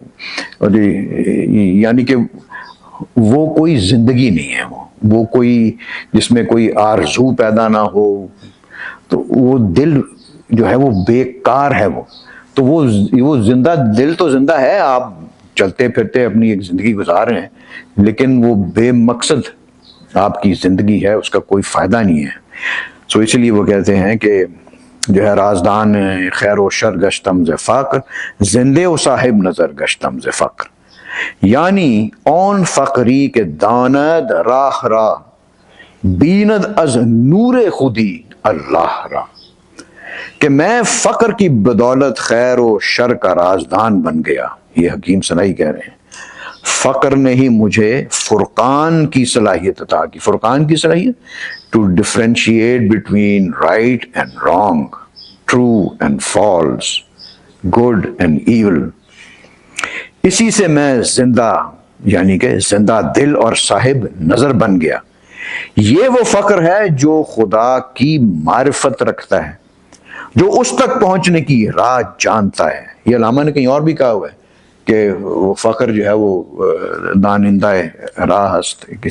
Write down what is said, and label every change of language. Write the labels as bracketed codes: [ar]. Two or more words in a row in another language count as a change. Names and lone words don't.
[ur] یعنی کہ وہ کوئی زندگی نہیں ہے، وہ کوئی جس میں کوئی آرزو پیدا نہ ہو، تو وہ دل جو ہے وہ بیکار ہے، وہ تو وہ زندہ دل تو زندہ ہے، آپ چلتے پھرتے اپنی ایک زندگی گزار رہے ہیں، لیکن وہ بے مقصد آپ کی زندگی ہے، اس کا کوئی فائدہ نہیں ہے۔ سو اس لیے وہ کہتے ہیں کہ جو ہے [fa] رازدان خیر و شر گشتم ز فقر، زندے و صاحب نظر گشتم ز فقر، [ur] یعنی [fa] اون فقری کے داند راہ را بیند از نور خودی اللہ را، [ur] کہ میں فقر کی بدولت خیر و شر کا رازدان بن گیا۔ یہ حکیم سنائی کہہ رہے ہیں فقر نے ہی مجھے فرقان کی صلاحیت عطا کی۔ فرقان کی صلاحیت [en] to differentiate between right and wrong, true and false, good and evil, [ur] اسی سے میں زندہ یعنی کہ زندہ دل اور صاحب نظر بن گیا۔ یہ وہ فقر ہے جو خدا کی معرفت رکھتا ہے، جو اس تک پہنچنے کی راہ جانتا ہے۔ یہ علامہ نے کہیں اور بھی کہا ہوا ہے کہ وہ فقر جو ہے وہ [fa] دانندہ راہ است، [ur] کسی